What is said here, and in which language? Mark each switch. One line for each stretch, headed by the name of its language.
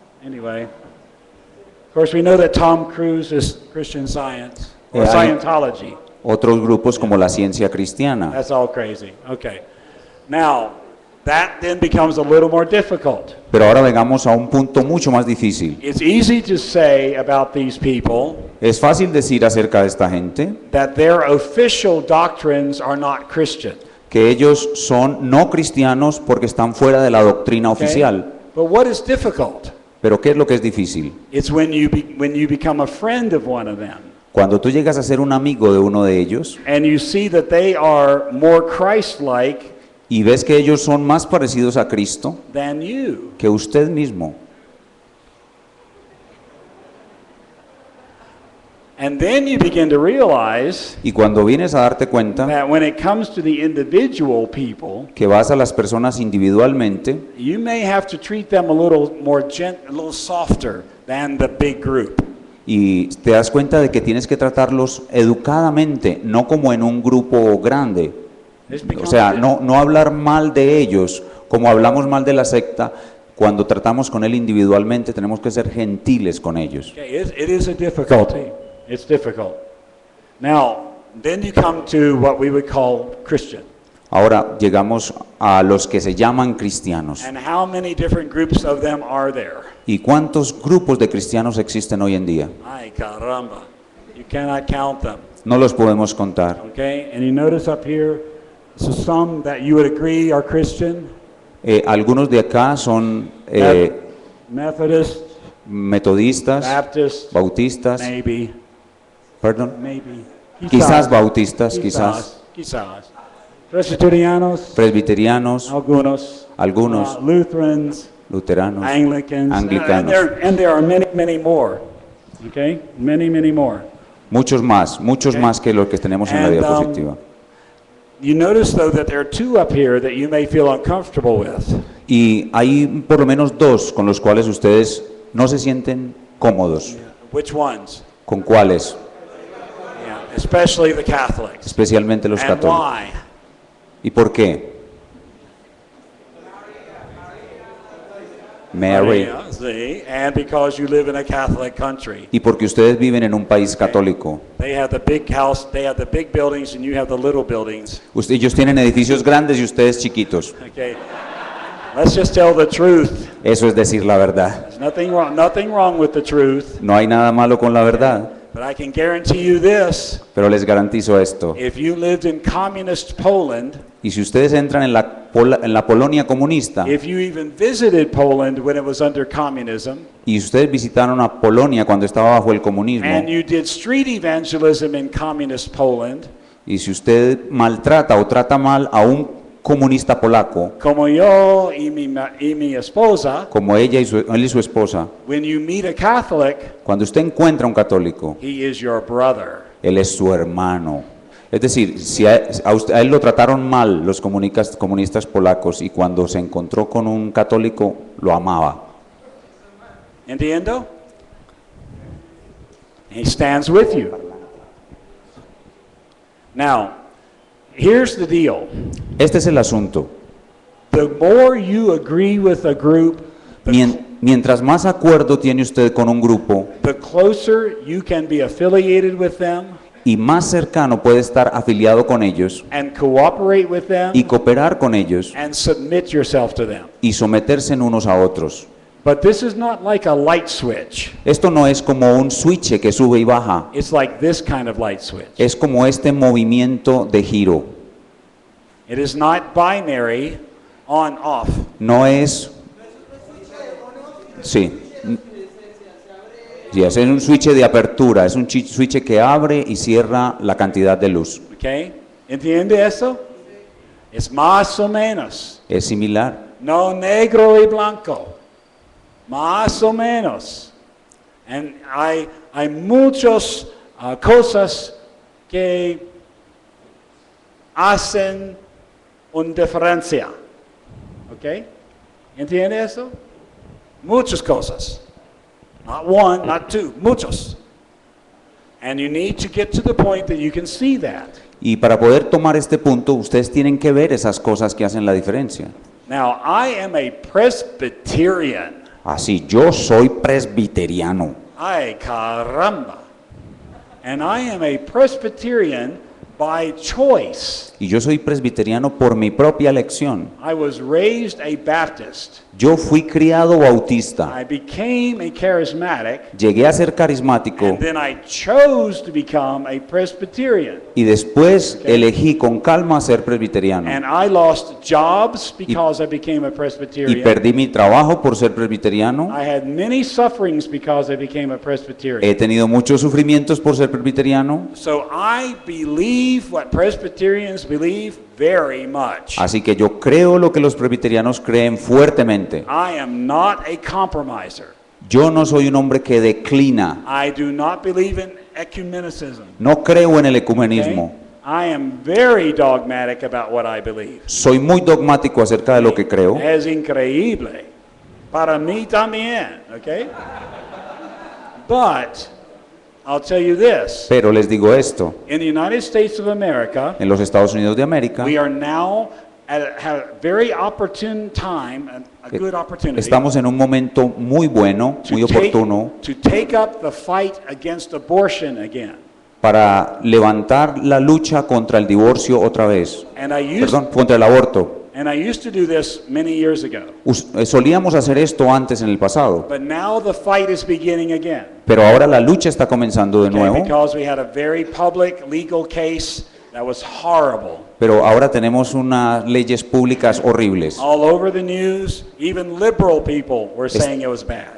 English: Anyway, of course we know that Tom Cruise is Christian Science or Yeah, Scientology.
Spanish: Otros grupos como la ciencia cristiana.
English: That's all crazy. Okay. Now, that then becomes a little more difficult.
Spanish: Pero ahora vengamos a un punto mucho más difícil.
English: It's easy to say about these people
Spanish: Es fácil decir acerca de esta gente
English: that their official doctrines are not Christian.
Spanish: que ellos son no cristianos porque están fuera de la doctrina
English: Okay?
Spanish: oficial.
English: But what is difficult?
Spanish: Pero ¿qué es lo que es difícil?
English: It's when you become a friend of one of them
Spanish: Cuando tú llegas a ser un amigo de uno de ellos
English: and you see that they are more Christ-like
Spanish: y ves que ellos son más parecidos a Cristo
English: than you.
Spanish: que usted mismo.
English: And then you begin to realize
Spanish: Y cuando vienes a darte cuenta
English: that when it comes to the individual people,
Spanish: que vas a las personas individualmente,
English: you may have to treat them a little more a little softer than the big group.
Spanish: y te das cuenta de que tienes que tratarlos educadamente, no como en un grupo grande.
English: This
Spanish: O
English: becomes
Spanish: sea, no hablar mal de ellos, como hablamos mal de la secta. Cuando tratamos con él individualmente, tenemos que ser gentiles con ellos.
English: Okay, it is a difficulty. It's difficult. Now, then you come to what we would call Christian.
Spanish: Ahora llegamos a los que se llaman cristianos.
English: And how many different groups of them are there?
Spanish: ¿Y cuántos grupos de cristianos existen hoy en día? Ay, caramba.
English: You cannot count them.
Spanish: No los podemos contar.
English: Okay? And you notice up here, so some that you would agree are Christian.
Spanish: Algunos de acá son
English: Methodist,
Spanish: metodistas,
English: Baptist,
Spanish: bautistas,
English: maybe,
Spanish: perdón,
English: maybe.
Spanish: quizás bautistas, quizás Quizás. Presbyterianos, presbiterianos, algunos, algunos
English: Lutherans,
Spanish: luteranos,
English: Anglicans,
Spanish: anglicanos.
English: and there are many, many more. Okay? Many, many more.
Spanish: muchos más
English: Okay.
Spanish: que los que tenemos en la
English: And,
Spanish: diapositiva.
English: You notice, though, that there are two up here that you may feel uncomfortable with.
Spanish: Y hay por lo menos dos con los cuales ustedes no se sienten cómodos.
English: Which ones?
Spanish: ¿Con cuáles?
English: Yeah, especially the Catholics.
Spanish: Especialmente los
English: And
Spanish: católicos.
English: why?
Spanish: ¿Y por qué?
English: Mary. Yeah, see? And because you live in a Catholic country.
Spanish: Y porque ustedes viven en un país católico.
English: They have the big house, they have the big buildings, and you have the little buildings.
Spanish: Ellos tienen edificios grandes y ustedes chiquitos.
English: Okay. Let's just tell the truth.
Spanish: Eso es decir la verdad.
English: There's nothing wrong with the truth.
Spanish: No hay nada malo con la verdad.
English: But I can guarantee you this.
Spanish: Pero les garantizo esto.
English: If you lived in communist Poland,
Spanish: Y si ustedes entran en la Polonia comunista
English: if you even visited Poland when it was under communism,
Spanish: y ustedes visitaron a Polonia cuando estaba bajo el comunismo
English: and you did street evangelism in communist Poland,
Spanish: y si usted maltrata o trata mal a un comunista polaco como yo y mi esposa, como él y su esposa,
English: when you meet a Catholic,
Spanish: cuando usted encuentra a un católico,
English: he is your brother.
Spanish: él es su hermano. Es decir, si a él lo trataron mal los comunistas polacos y cuando se encontró con un católico lo amaba. Entiendo?
English: He stands with you. Now, here's the deal.
Spanish: Este es el asunto.
English: The more you agree with a group,
Spanish: Mientras más acuerdo tiene usted con un grupo
English: the closer you can be affiliated with them
Spanish: y más cercano puede estar afiliado con ellos
English: and cooperate with them
Spanish: y cooperar con ellos
English: and submit yourself to them.
Spanish: y someterse en unos a otros.
English: But this is not like a light switch.
Spanish: Esto no es como un switch que sube y baja,
English: It's like this kind of light switch.
Spanish: es como este movimiento de giro.
English: It is not binary on off.
Spanish: No es... Sí. Sí, es un switch de apertura, es un switch que abre y cierra la cantidad de luz. Okay? ¿Entiende eso? Es más o menos. Es similar. No negro y blanco. Más o menos.
English: And
Spanish: hay muchas cosas que hacen una diferencia. ¿Ok? ¿Entiende eso? Muchas cosas.
English: Not one, not two,
Spanish: muchos.
English: And you need to get to the point that you can see that.
Spanish: Y para poder tomar este punto, ustedes tienen que ver esas cosas que hacen la diferencia.
English: Now, I am a Presbyterian.
Spanish: Así, yo soy presbiteriano. Ay, caramba.
English: And I am a Presbyterian by choice.
Spanish: Y yo soy presbiteriano por mi propia elección.
English: I was raised a Baptist.
Spanish: Yo fui criado bautista.
English: I became a charismatic.
Spanish: Llegué a ser carismático
English: And then I chose to become a Presbyterian.
Spanish: y después elegí con calma ser presbiteriano.
English: And I lost jobs because I became a
Spanish: Y
English: Presbyterian.
Spanish: perdí mi trabajo por ser presbiteriano.
English: I had many sufferings because I became a
Spanish: He
English: Presbyterian.
Spanish: tenido muchos sufrimientos por ser presbiteriano.
English: So I believe what Presbyterians believe very much.
Spanish: Así que yo creo lo que los presbiterianos creen fuertemente.
English: I am not a compromiser.
Spanish: Yo no soy un hombre que declina.
English: I do not believe in ecumenicism.
Spanish: No creo en el
English: okay?
Spanish: ecumenismo.
English: I am very dogmatic about what I believe.
Spanish: Soy muy dogmático acerca de lo que creo. Es increíble. Para mí también, okay?
English: But I'll tell you this.
Spanish: Pero les digo esto.
English: In the United States of America,
Spanish: En los Estados Unidos de América
English: we are now at a very opportune time, a good opportunity,
Spanish: estamos en un momento muy bueno, muy oportuno
English: to take up the fight against abortion again.
Spanish: para levantar la lucha contra el divorcio otra vez.
English: And I
Spanish: Perdón, contra el aborto.
English: used to do this many years ago.
Spanish: Solíamos hacer esto antes en el pasado,
English: But now the fight is beginning again.
Spanish: pero ahora la lucha está comenzando de
English: Okay,
Spanish: nuevo.
English: because we had a very public legal case that was horrible.
Spanish: Pero ahora tenemos unas leyes públicas horribles.
English: All over the news, even liberal people were saying it was bad.